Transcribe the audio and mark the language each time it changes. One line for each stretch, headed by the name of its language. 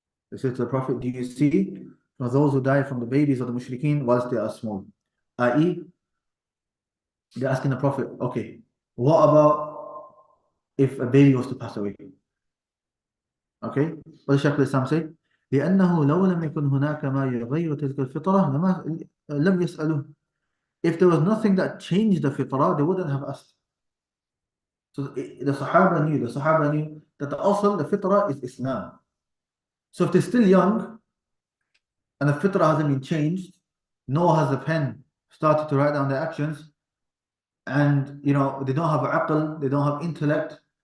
English: They said to the Prophet, do you see from those who die from the babies of the mushrikeen whilst they are small? I.e., they're asking the Prophet, okay, what about if a baby was to pass away? Okay, what does Shaykh al-Islam say?
Arabic: لأنه لو لم يكن هناك ما يغير تلك الفطرة لم يسألوه.
English: If there was nothing that changed the fitrah, they wouldn't have asked. So the Sahaba knew that the asl, the fitrah is Islam. So if they're still young and the fitrah hasn't been changed, nor has the pen started to write down their actions, and they don't have aql, they don't have intellect.